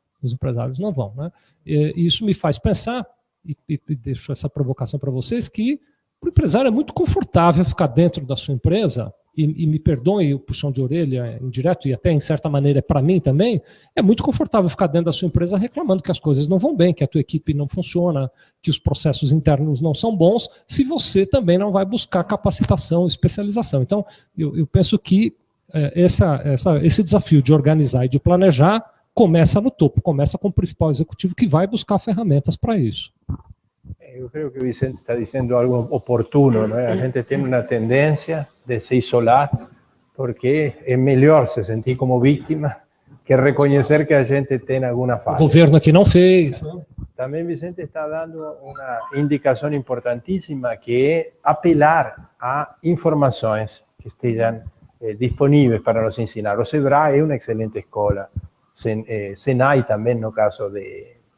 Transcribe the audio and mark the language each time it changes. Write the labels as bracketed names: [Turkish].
[Portuguese] Os empresários não vão, né? E isso me faz pensar, e deixo essa provocação para vocês, que para o empresário é muito confortável ficar dentro da sua empresa, e me perdoem o puxão de orelha indireto, e até em certa maneira para mim também, é muito confortável ficar dentro da sua empresa reclamando que as coisas não vão bem, que a tua equipe não funciona, que os processos internos não são bons, se você também não vai buscar capacitação, especialização. Então, eu penso que esse desafio de organizar e de planejar começa no topo, começa com o principal executivo que vai buscar ferramentas para isso. [Spanish] Eu creo que Vicente está diciendo algo oportuno, ¿no? [Portuguese] A gente tem uma tendência de se isolar porque é melhor se sentir como vítima que reconhecer que a gente tem alguma falha. O governo aqui não fez. Também Vicente está dando uma indicação importantíssima, que é apelar a informações que estejam disponíveis para nos ensinar. O Sebrae é uma excelente escola, Senai também, no caso de